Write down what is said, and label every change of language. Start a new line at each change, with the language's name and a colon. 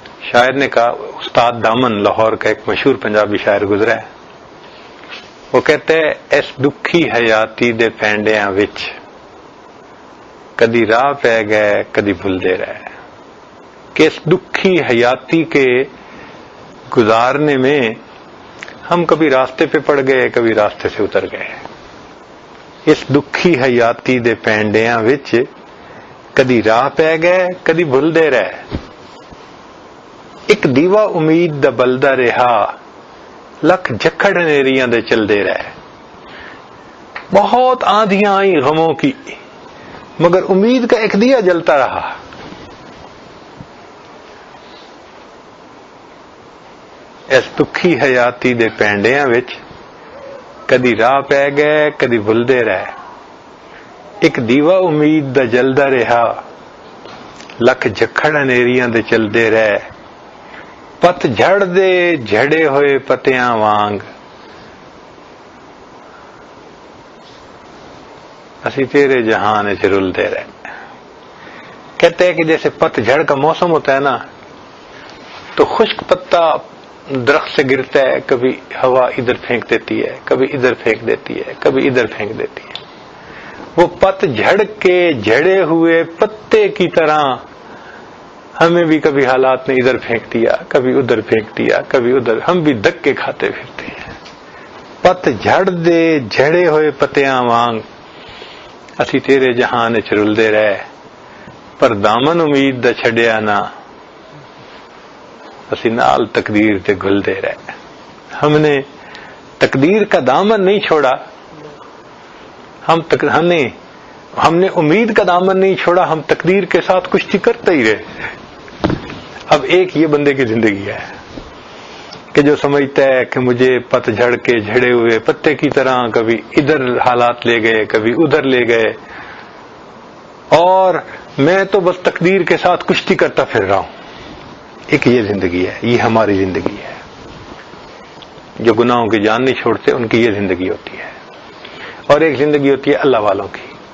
Urdu: شاعر نے کہا، استاد دامن لاہور کا ایک مشہور پنجابی شاعر گزرا ہے، وہ کہتے ہیں
Punjabi: اس دکھی حیاتی دے پینڈیاں وچ کدی راہ پہ گئے کدی بھلدے رہے.
Urdu: کہ اس دکھی حیاتی کے گزارنے میں ہم کبھی راستے پہ پڑ گئے کبھی راستے سے اتر گئے.
Punjabi: اس دکھی حیاتی دے پینڈیاں وچ کدی راہ پہ گئے کدی بھلدے رہے. ایک دیوا امید دا بلدا رہا لکھ جکھڑ نیریاں دے چلدے رہے.
Urdu: بہت آندھیاں آئیں غموں کی مگر امید کا ایک دیا جلتا رہا.
Punjabi: اس دکھی حیاتی دے پینڈیاں وچ کدی راہ پہ گئے کدی بھلدے رہے. ایک دیوا امید دا جلدا رہا لکھ جکھڑ نیریاں دے چلدے رہے. پت جھڑ دے جھڑے ہوئے پتیاں وانگ اسی تیرے جہان سے رلتے رہے.
Urdu: کہتے ہیں کہ جیسے پت جھڑ کا موسم ہوتا ہے نا تو خشک پتا درخت سے گرتا ہے، کبھی ہوا ادھر پھینک دیتی ہے کبھی ادھر پھینک دیتی ہے کبھی ادھر پھینک دیتی ہے. وہ پت جھڑ کے جھڑے ہوئے پتے کی طرح ہمیں بھی کبھی حالات نے ادھر پھینک دیا کبھی ادھر پھینک دیا کبھی ادھر، ہم بھی دھکے کھاتے پھرتے ہیں.
Punjabi: پت جھڑ دے جھڑے ہوئے پتیاں وانگ اسی تیرے جہان چ رلدے رہے. پر دامن امید دا چھڈیا نہ اسی نال تقدیر تے گھلدے رہے.
Urdu: ہم نے تقدیر کا دامن نہیں چھوڑا، ہم نے ہم نے امید کا دامن نہیں چھوڑا، ہم تقدیر کے ساتھ کشتی کرتے ہی رہے۔ اب ایک یہ بندے کی زندگی ہے کہ جو سمجھتا ہے کہ مجھے پت جھڑ کے جھڑے ہوئے پتے کی طرح کبھی ادھر حالات لے گئے کبھی ادھر لے گئے، اور میں تو بس تقدیر کے ساتھ کشتی کرتا پھر رہا ہوں۔ ایک یہ زندگی ہے، یہ ہماری زندگی ہے۔ جو گناہوں کی جان نہیں چھوڑتے ان کی یہ زندگی ہوتی ہے۔ اور ایک زندگی ہوتی ہے اللہ والوں کی۔